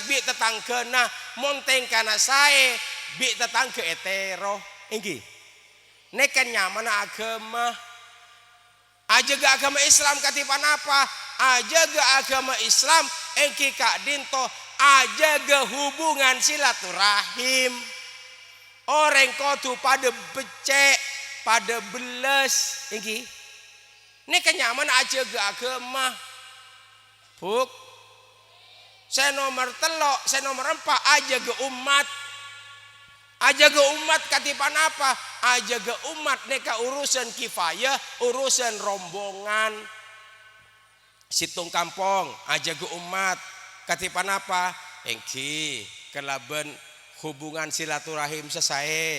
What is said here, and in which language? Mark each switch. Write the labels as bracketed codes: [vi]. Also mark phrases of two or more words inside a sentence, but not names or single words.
[mad] bi tetanggana monteng kana sae bi tetangga etero engki neken nyaman agama aja ga agama Islam katipan apa aja ga agama Islam engki kak dinto aja ga hubungan silaturahim orang kotu pada becek pada beles iki. Ini kenyaman aja ge agama. Buk. [id] Saya nomor telok, saya nomor 4 [mad] aja ge umat. Aja ge umat katipan apa? Aja ge umat neka urusan kifayah, urusan rombongan. Situng kampung aja ge umat katipan apa? Engki kelaben hubungan silaturahim selesai.